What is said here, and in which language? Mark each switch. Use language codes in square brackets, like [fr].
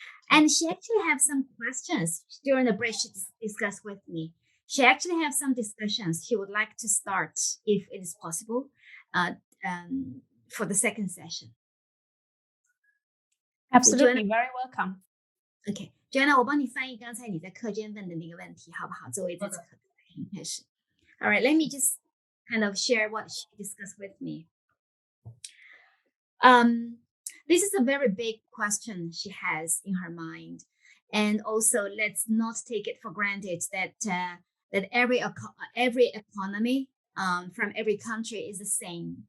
[en] And she actually have some questions during the break she discussed with me. She actually have some discussions she would like to start, if it is possible, for the second session. Absolutely, very welcome. [zh] Okay, Joanna, 我帮你翻译刚才你在课间问的那个问题，好不好？作为这次课开始。 [en] All right, let me just kind of share what she discussed with me. This is a very big question she has in her mind. And also, let's not take it for granted that that every economy from every country is the same.